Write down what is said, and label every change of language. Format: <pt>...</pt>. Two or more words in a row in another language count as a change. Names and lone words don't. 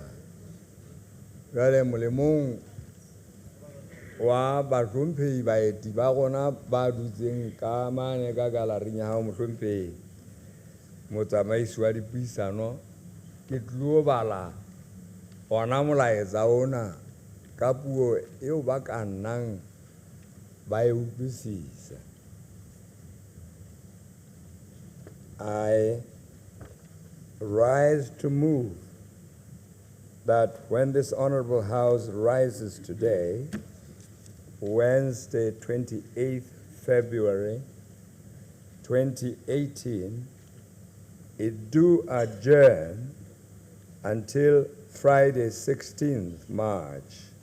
<st>Jwale molemong wa bahlomphehi baeti ba rona ba dutseng ka mane ka galaring ya hao mohlomphehi motsamaisi wa dipuisano, ke tlo bala ona molaetsa ona ka puo eo ba ka nnang ba e utlwisisa.</st> <en>I rise to move that when this Honorable House rises today, Wednesday, 28th February 2018, it do adjourn until Friday, 16th March</en>